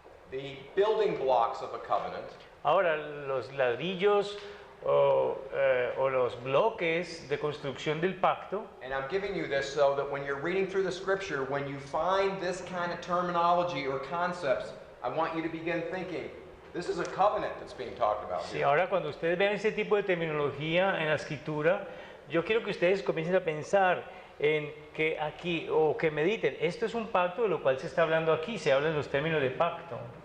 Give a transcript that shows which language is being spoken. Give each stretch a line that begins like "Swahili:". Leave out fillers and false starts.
English: The building blocks of a covenant
Spanish: Ahora, los ladrillos o los bloques de construcción del pacto,
English: and I'm giving you this so that when you're reading through the scripture, when you find this kind of terminology or concepts, I want you to begin thinking, this is a covenant that's being talked about
Spanish: sí,
English: here.
Spanish: ahora cuando ustedes vean ese tipo de terminología en la escritura, yo quiero que ustedes comiencen a pensar en que aquí, o que mediten, esto es un pacto de lo cual se está hablando aquí, se habla en los términos de pacto.